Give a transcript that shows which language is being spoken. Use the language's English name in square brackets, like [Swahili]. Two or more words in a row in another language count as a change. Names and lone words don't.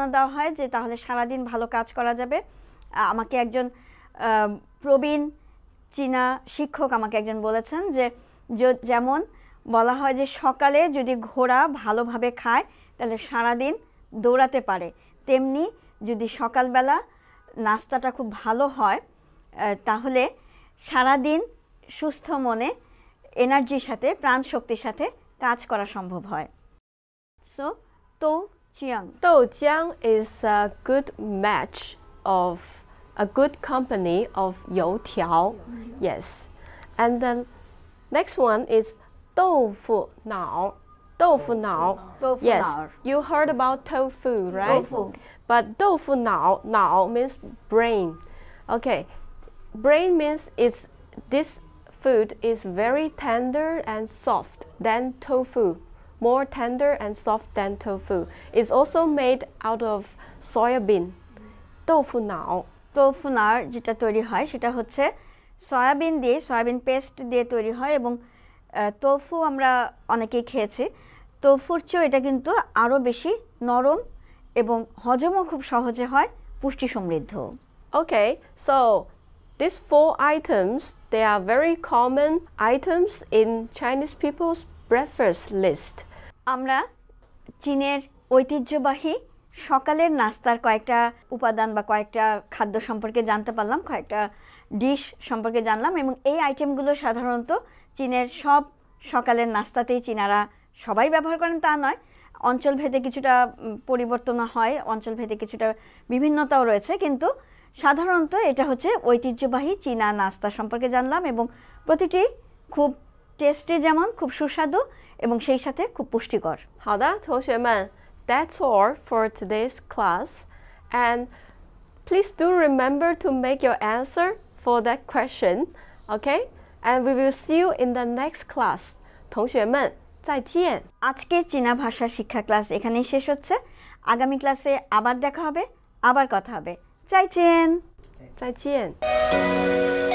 [Bangla] দেওয়া হয় যে তাহলে সারাদিন ভালো কাজ করা যাবে আমাকে একজন প্রবীণ চীনা শিক্ষক আমাকে একজন বলেছেন যে যেমন বলা হয় যে সকালে যদি ঘোড়া ভালোভাবে খায় তাহলে সারাদিন দৌড়াতে পারে তেমনি যদি সকালবেলা নাস্তাটা খুব ভালো হয় তাহলে সারাদিন সুস্থ মনে এনার্জির সাথে প্রাণ শক্তির সাথে কাজ করা সম্ভব হয় সো [English] Doujiang is a good match of a good company of youtiao. Yes. And the next one is tofu nao. Tofu nao. Yes. You heard about tofu, right? Tofu. But tofu nao means brain. Okay. Brain means this food is very tender and soft than tofu. More tender and soft than tofu. It's also made out of soybean. Tofu nao. [Bangla] tofunar যেটা তৈরি হয় সেটা হচ্ছে সয়াবিন দিয়ে সয়াবিন পেস্ট দিয়ে তৈরি হয় এবং tofu আমরা অনেকেই খেয়েছি tofuর চেয়ে এটা কিন্তু আরো বেশি নরম এবং হজমও খুব সহজে হয় পুষ্টি সমৃদ্ধ [English] Okay, so these 4 items, they are very common items in Chinese people's breakfast list. [Bangla] আমরা চীনের ঐতিহ্যবাহী সকালের নাস্তার কয়েকটা উপাদান বা কয়েকটা খাদ্য সম্পর্কে জানতে পারলাম কয়েকটা ডিশ সম্পর্কে জানলাম এবং এই আইটেমগুলো সাধারণত চীনের সব সকালের নাস্তাতেই চীনারা সবাই ব্যবহার করেন তা নয় অঞ্চলভেদে কিছুটা পরিবর্তন হয় অঞ্চলভেদে কিছুটা বিভিন্নতাও রয়েছে কিন্তু সাধারণত এটা হচ্ছে ঐতিহ্যবাহী চীনা নাস্তা সম্পর্কে জানলাম এবং প্রতিটি খুব টেস্টি যেমন খুব সুস্বাদু এবং সেই সাথে খুব পুষ্টিকর [Chinese] 好的，同学们 [English] that's all for today's class. And please do remember to make your answer for that question, okay? And we will see you in the next class. [Chinese] 同学们再见 [Bangla] আজকে চীনা ভাষা শিক্ষা ক্লাস এখানেই শেষ হচ্ছে আগামী ক্লাসে আবার দেখা হবে আবার কথা হবে 再见 [Chinese] 再见